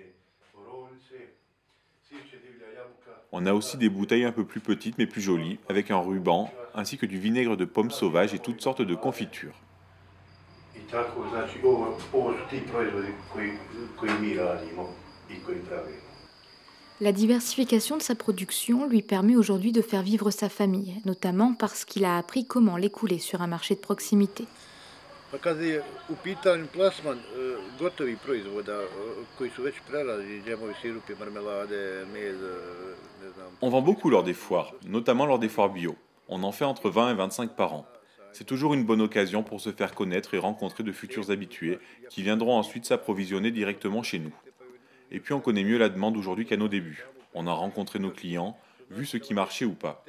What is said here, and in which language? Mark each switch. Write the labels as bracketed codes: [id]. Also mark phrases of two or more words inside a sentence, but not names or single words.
[fr] On a aussi des bouteilles un peu plus petites mais plus jolies, avec un ruban, ainsi que du vinaigre de pommes sauvages et toutes sortes de confitures. La diversification de sa production lui permet aujourd'hui de faire vivre sa famille, notamment parce qu'il a appris comment l'écouler sur un marché de proximité. [sr] Kada je u pitanju plasman gotovih proizvoda koji su već prerađeni, džemovi, sirupi, marmelade, med, ne znam. [fr] On vend beaucoup lors des foires, notamment lors des foires bio. On en fait entre 20 et 25 par an. C'est toujours une bonne occasion pour se faire connaître et rencontrer de futurs habitués qui viendront ensuite s'approvisionner directement chez nous. Et puis on connaît mieux la demande aujourd'hui qu'à nos débuts. On a rencontré nos clients, vu ce qui marchait ou pas.